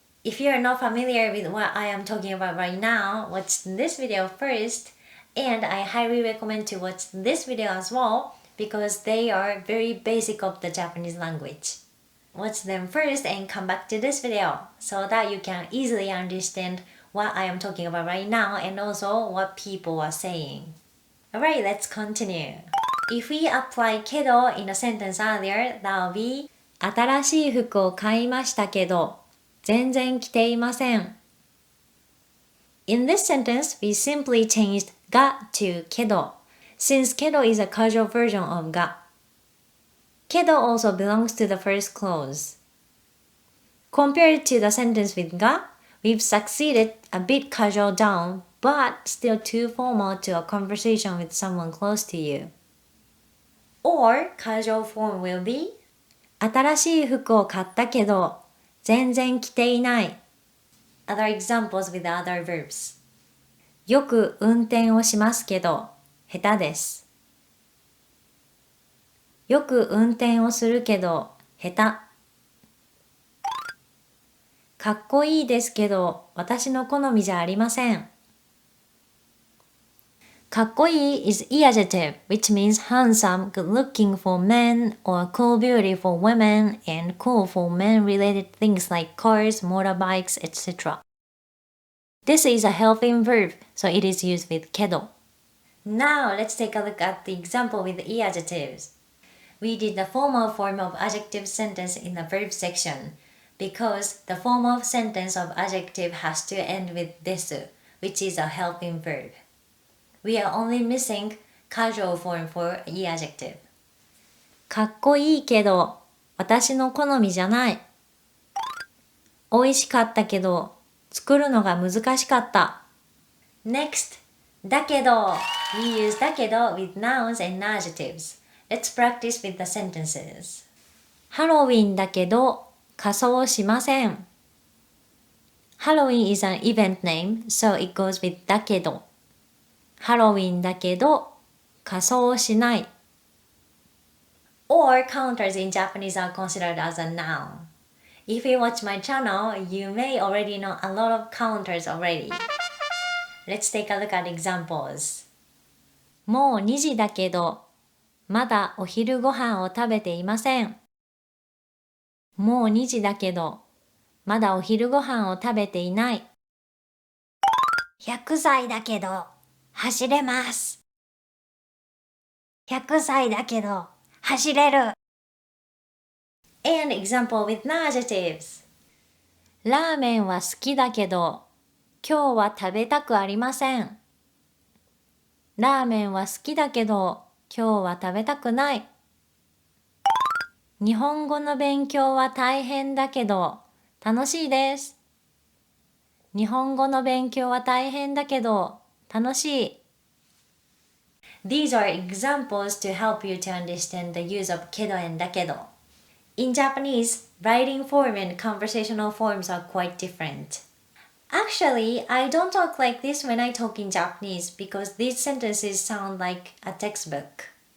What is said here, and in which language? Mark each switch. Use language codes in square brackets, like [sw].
[en] If you are not familiar with what I am talking about right now, watch this video first, and I highly recommend to watch this video as well because they are very basic of the Japanese language. Watch them first and come back to this video so that you can easily understand what I am talking about right now and also what people are saying. Alright, let's continue. If we apply けど in a sentence earlier, that will be [ja] 新しい服を買いましたけど全然着ていません。 [en] In this sentence, we simply changed が to けど since けど is a casual version of が。けど also belongs to the first clause. Compared to the sentence with が, we've succeeded a bit casual down, but still too formal to a conversation with someone close to you. Or casual form will be [ja] 新しい服を買ったけど全然着ていない。 [en] Other examples with other verbs. [ja] よく運転をしますけど下手です。よく運転をするけど下手。かっこいいですけど私の好みじゃありません。 [en] かっこいい is adjective, which means handsome, good looking for men, or cool beauty for women, and cool for men related things like cars, motorbikes, etc. This is a helping verb, so it is used with けど. Now let's take a look at the example with the adjectives. We did the formal form of adjective sentence in the verb section because the formal sentence of adjective has to end with です, which is a helping verb. We are only missing casual form for adjective. [ja] かっこいいけど私の好みじゃない。美味しかったけど作るのが難しかった。 [en] Next, だけど We use だけど with nouns and adjectives. Let's practice with the sentences. [ja] ハロウィンだけど仮装しません。 [en] Halloween is an event name, so it goes with だけど。 [ja] ハロウィンだけど仮装しない。 [en] Or counters in Japanese are considered as a noun. If you watch my channel, you may already know a lot of counters already. Let's take a look at examples. [ja] もう2時だけどまだお昼ご飯を食べていません。もう2時だけどまだお昼ご飯を食べていない。 100歳だけど走れます。100歳だけど走れる。 [en] An example with adjectives. [ja] ラーメンは好きだけど今日は食べたくありません。ラーメンは好きだけど今日は食べたくない。日本語の勉強は大変だけど楽しいです。日本語の勉強は大変だけど楽しい。 [en] These are examples to help you to understand the use of けど and だけど。 In Japanese, writing form and conversational forms are quite different. Actually, I don't talk like this when I talk in Japanese because these sentences sound like a textbook.